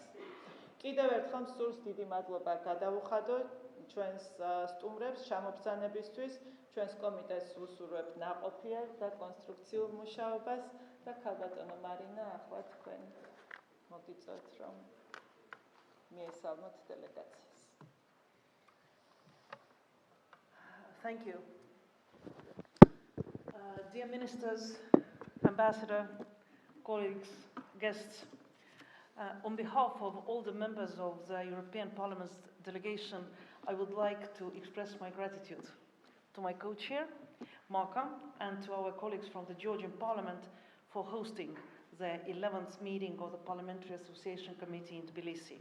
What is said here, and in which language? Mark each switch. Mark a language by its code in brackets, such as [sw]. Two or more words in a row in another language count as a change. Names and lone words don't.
[ka] კიდევ ერთხელ სულს დიდი მადლობა გადავუხადო ჩვენს სტუმრებს ჩამობრძანებისთვის, ჩვენს კომიტეტს ვუსურვებთ ნაყოფიერ და კონსტრუქციულ მუშაობას და ქალბატონო მარინა, ახლა თქვენ მოგიწევთ, რომ მიესალმოთ დელეგაციას. [en] Thank you. Dear Ministers, Ambassador, colleagues, guests, on behalf of all the members of the European Parliament's delegation, I would like to express my gratitude to my co-chair, Maka, and to our colleagues from the Georgian Parliament for hosting the 11th meeting of the Parliamentary Association Committee in Tbilisi.